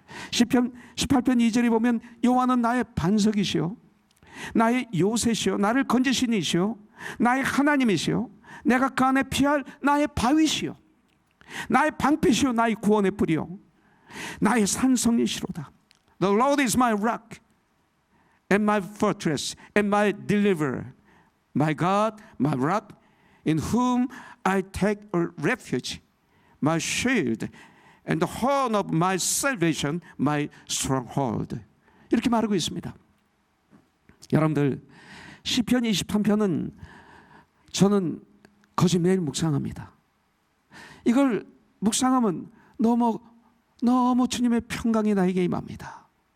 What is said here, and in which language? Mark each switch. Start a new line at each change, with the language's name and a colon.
Korean: 시편 18편 2절에 보면 여호와는 나의 반석이시요 나의 요새시요 나를 건지신 이시요 나의 하나님이시요 내가 그 안에 피할 나의 바위시요 나의 방패시요 나의 구원의 뿌리요 나의 산성이시로다.
English: The Lord is my rock and my fortress and my deliverer, my God, my rock, in whom I take a refuge, my shield and the horn of my salvation, my stronghold.
Korean: 이렇게 말하고 있습니다. 여러분들, 시편 23편은 저는 거의 매일 묵상합니다. 이걸 묵상하면 너무 주님의 평강이 나에게 임합니다.